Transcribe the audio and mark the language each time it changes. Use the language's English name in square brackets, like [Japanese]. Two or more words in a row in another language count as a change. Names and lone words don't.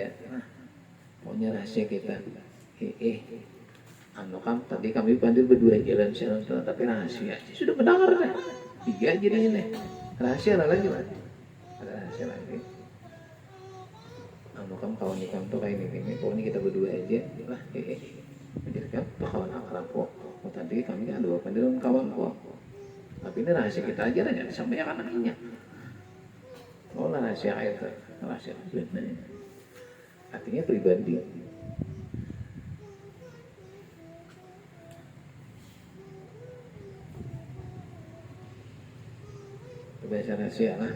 [Indonesian] Nah, maunya rahasia kita. Anu kan tadi kami panggil berdua jalan jalan tapi rahasia. Sudah mendengar kan? 3 jadi ini. Rahasia lagi lah. Ada rahasia lagi. [Banjar] Anu kan kawan ikam tuh kayak ini. Pokoknya kita berdua aja lah. [Indonesian] Jadi kan kawan akrab kok. Oh, tadi kami kan dua panggil kawan kok. Tapi ini rahasia kita aja lah. Jangan sampai yang anaknya. Oh rahasia itu. Rahasia benar. artinya pribadi. Itu bahasa rahasia lah.